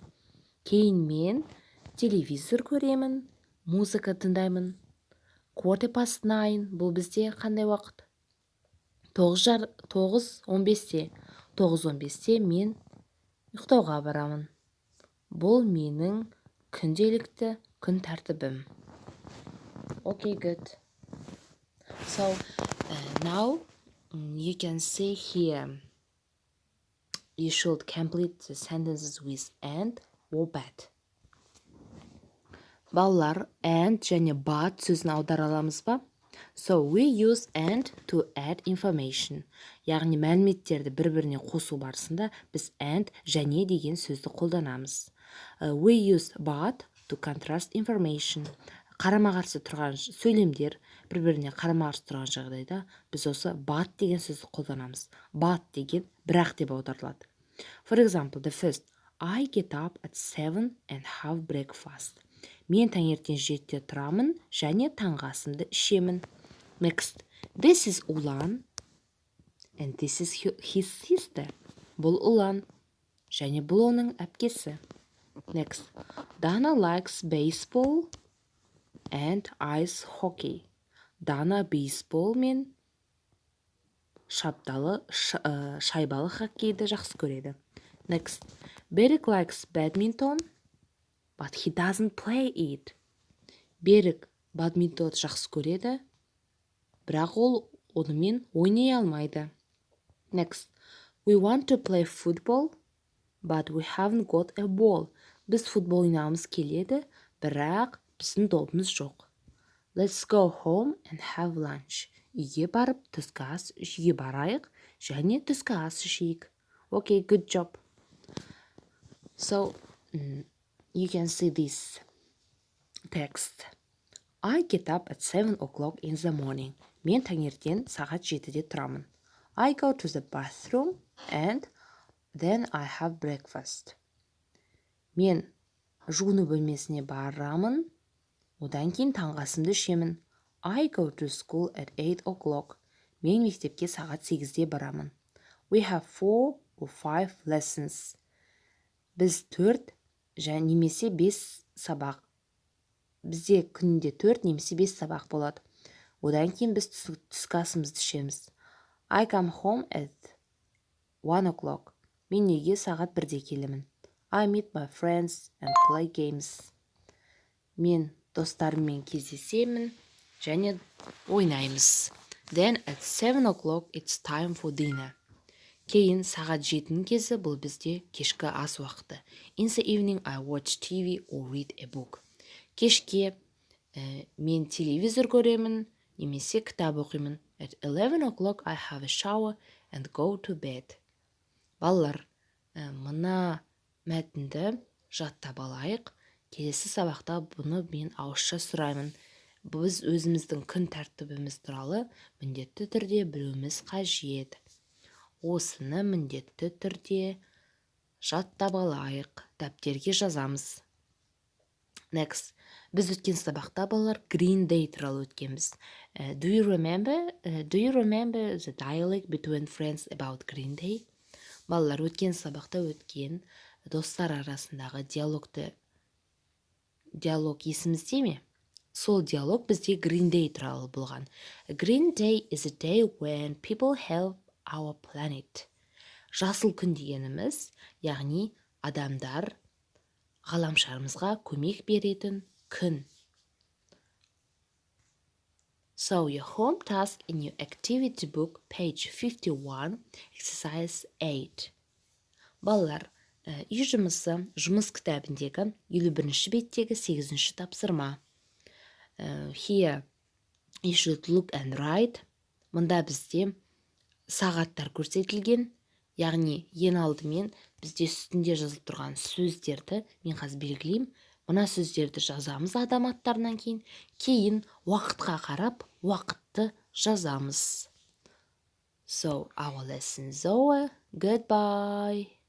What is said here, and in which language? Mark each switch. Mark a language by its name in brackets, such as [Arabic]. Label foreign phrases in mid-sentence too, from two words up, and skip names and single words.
[Kazakh] Кейін мен телевизор көремін, музыка тыңдаймын. 9:15. Бұл бізде қандай уақыт? 9:15-те. 9:15-те мен ұйықтауға барамын. Бұл менің күнделікті күн тәртібім. [English] Okay, good. So, now you can see here. You should complete the sentences with and or but. [Kazakh] Балалар, and және but сөзін аудара аламыз ба? [English] So, we use and to add information. [Kazakh] Яғни мәліметтерді бір-біріне қосу барысында біз and және деген сөзді қолданамыз. [English] We use but to contrast information. [Kazakh] Қарама-қарсы тұрған сөйлемдер бір-біріне қарама-қарсы тұрған жағдайда біз осы but деген сөзді қолданамыз. But деген бірақ деп аударылады. [English] For example, the first, I get up at 7 and have breakfast. [Kazakh] Мен таңертең 7-те тұрамын және таңғы асымды ішемін. [English] Next, this is Ulan and this is his sister. [Kazakh] Бұл Ulan және бұл оның әпкесі. [English] Next, Dana likes baseball and ice hockey. [Kazakh] Дана бейсбол мен шайбалы хоккейді жақсы көреді. [English] Next, Берік likes badminton, but he doesn't play it. [Kazakh] Берік бадминтонды жақсы көреді, бірақ ол онымен ойнай алмайды. [English] Next, we want to play football, but we haven't got a ball. [Kazakh] Біз футбол ойнағымыз келеді, бірақ біздің допымыз жоқ. [English] Let's go home and have lunch. [Kazakh] Үйге барып, түскі ас жеуге барайық және түскі ас ішейік. [English] Okay, good job. So, you can see this text. I get up at 7 o'clock in the morning. [Kazakh] Мен таңертең сағат 7-де тұрамын. [English] I go to the bathroom and then I have breakfast. [Kazakh] Мен жуыну бөлмесіне барамын, одан кейін таңғы асымды ішемін. [English] I go to school at 8 o'clock. [Kazakh] Мен мектепке сағат 8-де барамын. [English] We have 4 or 5 lessons. [Kazakh] Біз 4 және немесе 5 сабақ бізде күнде 4 немесе 5 сабақ болады. Одан кейін біз түскі асымызды ішеміз. [English] I come home at 1 o'clock. [Kazakh] Мен үйге сағат 1-де келемін. [English] I meet my friends and play games. [Kazakh] Мен достарыммен кездесемін және ойнаймыз. [English] Then at 7 o'clock it's time for dinner. [Kazakh] Кейін сағат 7-нің кезі бұл бізде кешкі ас уақыты. [English] In the evening I watch TV or read a book. [Kazakh] Кешке мен телевизор көремін немесе кітап оқимын. [English] At 11 o'clock I have a shower and go to bed. [Kazakh] Балалар, мына мәтінді жаттап алайық. Келесі сабақта бұны мен ауызша сұраймын. Біз өзіміздің күн тәртібіміз туралы міндетті түрде білуіміз қажет. Осыны міндетті түрде жаттап алайық. Дәптерге жазамыз. Next. Біз өткен сабақта балалар Green Day туралы өткенбіз. [English] Do you remember the dialogue between friends about Green Day? [Kazakh] Балалар, өткен сабақта өткен достар арасындағы диалог есімізде ме? Сол диалог бізде Green Day туралы болған. [English] Green Day is a day when people help our planet. [Kazakh] Жасыл күн дегеніміз, яғни адамдар ғаламшарымызға көмек беретін күн. [English] So your home task in your activity book, page 51, exercise 8. [Kazakh] Балалар, үй жұмысы жұмыс кітабындегі 51-ші беттегі 8-ші тапсырма. [English] Here you should look and write. [Kazakh] Мұнда бізде сағаттар көрсетілген, яғни ең алдымен бізде үстінде жазылып тұрған сөздерді мен қазір белгілеймін. Мына сөздерді жазамыз адам аттарынан кейін уақытқа қарап уақытты жазамыз. [English] So our lesson is over. Goodbye.